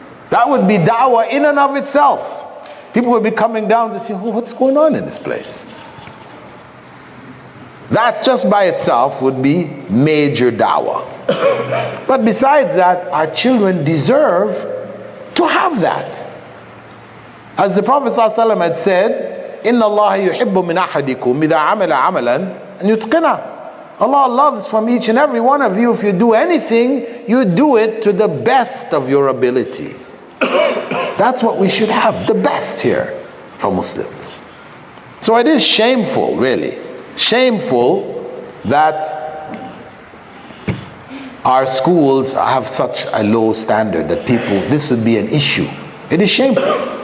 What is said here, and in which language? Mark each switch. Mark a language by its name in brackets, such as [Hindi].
[English] That would be da'wah in and of itself. People would be coming down to see, what's going on in this place? That just by itself would be major da'wah. But besides that, our children deserve to have that. [Arabic] As the Prophet ﷺ had said, إِنَّ اللَّهَ يُحِبُّ مِنْ أَحَدِكُمْ إِذَا عَمَلَ عَمَلًا أَنْ يُتْقِنَهُ. [English] Allah loves from each and every one of you, if you do anything, you do it to the best of your ability. That's what we should have, the best here for Muslims. So it is shameful, really, shameful that our schools have such a low standard that this would be an issue. It is shameful.